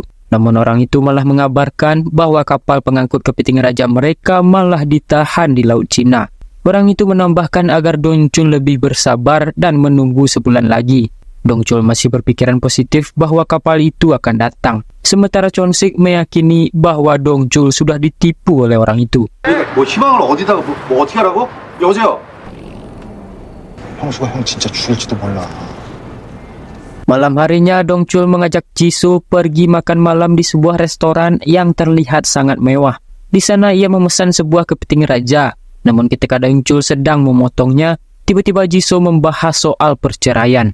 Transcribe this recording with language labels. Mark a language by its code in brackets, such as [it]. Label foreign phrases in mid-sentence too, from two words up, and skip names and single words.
[id] Namun orang itu malah mengabarkan bahwa kapal pengangkut kepiting raja mereka malah ditahan di Laut Cina. Orang itu menambahkan agar Dong Chul lebih bersabar dan menunggu sebulan lagi. Dong Chul masih berpikiran positif bahwa kapal itu akan datang. Sementara Chon Sik meyakini bahwa Dong Chul sudah ditipu oleh orang itu. [ko] 뭐 희망을 어디다가 뭐 어떻게 하라고? 여보세요. 형수가 형 진짜 죽일지도 몰라. [id] Malam harinya Dong Chul mengajak Jisoo pergi makan malam di sebuah restoran yang terlihat sangat mewah. Di sana ia memesan sebuah kepiting raja. Namun ketika Dong Chul sedang memotongnya, tiba-tiba Jisoo membahas soal perceraian.